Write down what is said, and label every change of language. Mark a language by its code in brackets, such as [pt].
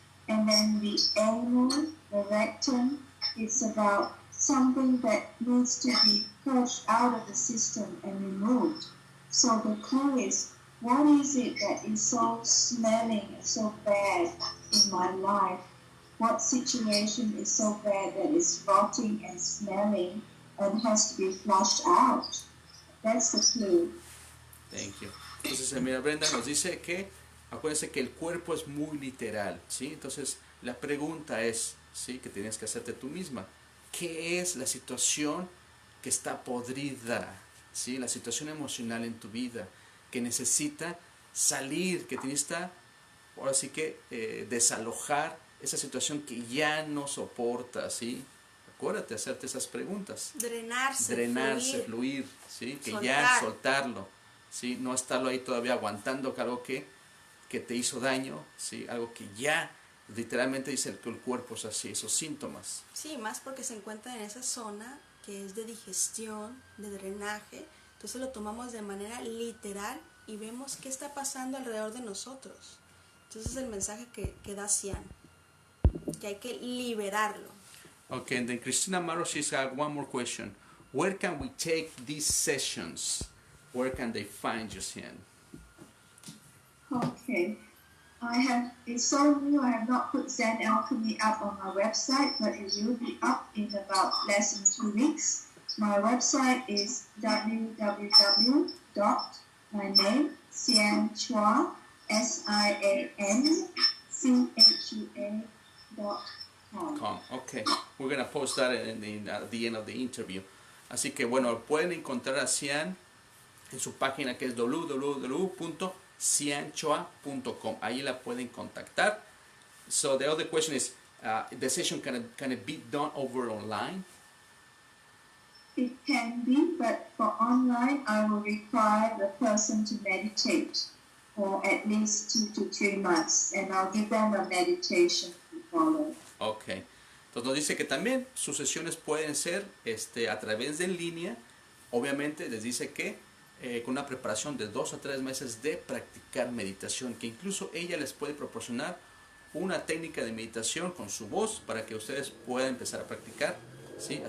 [en] And then the anal, the rectum, it's about something that needs to be pushed out of the system and removed. So the clue is, what is it that is so smelling and so bad in my life? What situation is so bad that is rotting and smelling and has to be flushed out? That's the clue. Thank you. [es] Entonces, mira, Brenda nos dice que, acuérdense que el cuerpo es muy literal, ¿sí? Entonces, la pregunta es, ¿sí? Que tienes que hacerte tú misma. ¿Qué es la situación que está podrida? ¿Sí? La situación emocional en tu vida, que necesita salir, que necesita ahora sí que desalojar esa situación que ya no soporta, ¿sí? Acuérdate, hacerte esas preguntas. Drenarse, fluir, ¿sí? Que soltar. ya soltarlo, ¿sí? No estarlo ahí todavía aguantando algo que te hizo daño, ¿sí? Algo que ya literalmente dice que el cuerpo es así, esos síntomas. Sí, más porque se encuentra en esa zona que es de digestión, de drenaje. Entonces lo tomamos de manera literal y vemos qué está pasando alrededor de nosotros. Entonces es el mensaje que da Cian, que hay que liberarlo. [en] Okay, and then Cristina Amaro, she's got one more question. Where can we take these sessions? Where can they find you, Cian? Okay. It's so new, I have not put Zen Alchemy up on my website, but it will be up in about less than 2 weeks. My website is www.cianchua, SIANCHUA.com. Okay, we're going to post that at the end of the interview. [es] Así que bueno, pueden encontrar a Cian en su página que es www.cianchua.com. Ahí la pueden contactar. [en] So the other question is, the session can it be done over online? It can be, but for online, I will require the person to meditate for at least 2 to 3 months, and I'll give them a meditation to follow. Okay. [es] Entonces nos dice que también sus sesiones pueden ser a través de en línea. Obviamente les dice que con una preparación de 2 a 3 meses de practicar meditación, que incluso ella les puede proporcionar una técnica de meditación con su voz para que ustedes puedan empezar a practicar, ¿sí?